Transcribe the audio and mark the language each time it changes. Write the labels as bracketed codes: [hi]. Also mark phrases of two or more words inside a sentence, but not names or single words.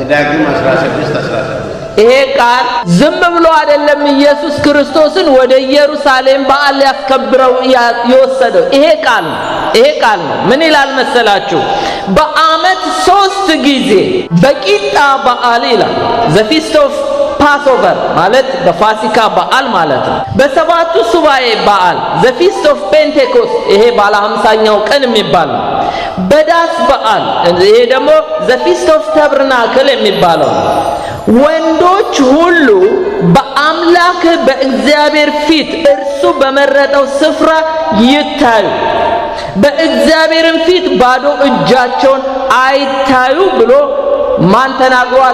[am] ዘዳግም 16:16 ይሄ ቃል ዝም ብሎ አይደለም ኢየሱስ ክርስቶስን ወደ ኢየሩሳሌም በዓል ያስከብረው የወሰደው። ይሄ ቃል ነው። ምን ይላል መሰላችሁ? በዓመት 3 ጊዜ በቂጣ በዓል ይላል። [en] the feast of Passover [am] ማለት በፋሲካ በዓል ማለት ነው። በሰባቱ ሱባኤ በዓል [en] the feast of Pentecost [am] ይሄ ባለ 50ኛው ቀን የሚባለው። በዳስ በዓል ይሄ ደግሞ [en] the feast of Tabernacle [am] የሚባለው። ወንዶች ሁሉ በአምላክ በእግዚአብሔር ፊት እርሱ በመረጠው ስፍራ ይታዩ፣ በእግዚአብሔርም ፊት ባዶ እጃቸውን አይታዩ ብሎ ማን ተናግሯል?